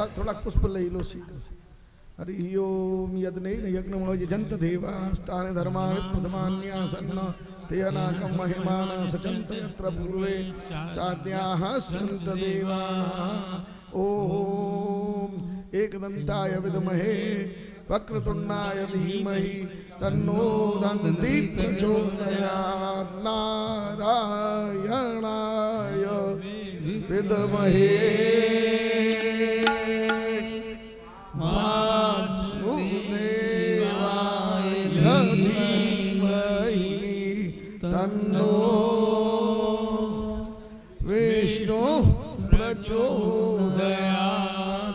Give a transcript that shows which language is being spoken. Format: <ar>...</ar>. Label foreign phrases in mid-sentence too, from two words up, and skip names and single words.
<gu>થોડાક પુષ્પ લઈ લો સીધો.</gu> <sa>હરિ ઓમ યજ્ઞેન યજ્ઞમણો યજંત દેવાસ્તાને ધર્માણિ પ્રથમાન્યાસન્ન તેનાકમ મહિમાન સચંત યત્ર પૂર્વે સાધ્યાઃ સંત દેવા. ઓમ एकदंताय विद्महे वक्रतुंडाय धीमहि तन्नो दन्ति प्रचोदयात्. नारायणाय विद्महे वासुदेवाय धीमहि तन्नो विष्णु प्रचोदयात्.</sa>